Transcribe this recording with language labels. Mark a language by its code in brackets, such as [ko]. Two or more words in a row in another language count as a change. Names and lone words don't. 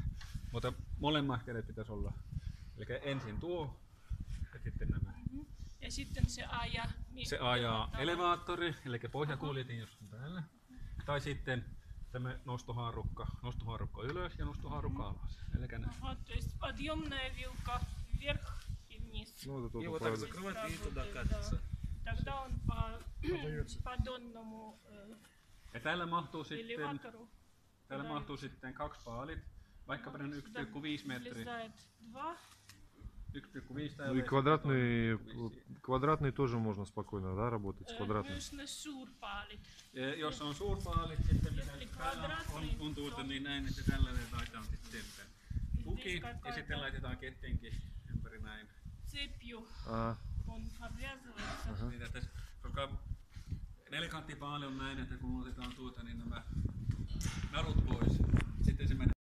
[fi] Mutta molemmat kädet pitäisi olla. Eli ensin tuo ja sitten nämä. Ja sitten Se ajaa elevaattori, eli pohjakuljetin jos on täällä. Tai sitten tämä nostohaarukka ylös ja nostohaarukka alas. Eli näin. [ru] Ага, то есть подъемная вилка вверх и вниз. И вот так закрывать и туда катится. Тогда он по поддонному [fi] Ja täällä mahtuu [ru] элеватору [fi] sitten kaksi paalit, vaikka 1,5 metriä. [ru] влезает два. 1,5 Ну и квадратный тоже можно спокойно, да, работать с квадратным. [fi] Myös ne suurpaalit. Jos on suurpaalit, sitten täällä on niin näin, että tällainen laitetaan sitten tuki ja sitten laitetaan kettenkin ympäri näin. [ru] Цепью он обвязывается. [fi] Niin, että, koska nelikanttipaali on näin, että kun otetaan niin nämä narut pois, sitten se menee.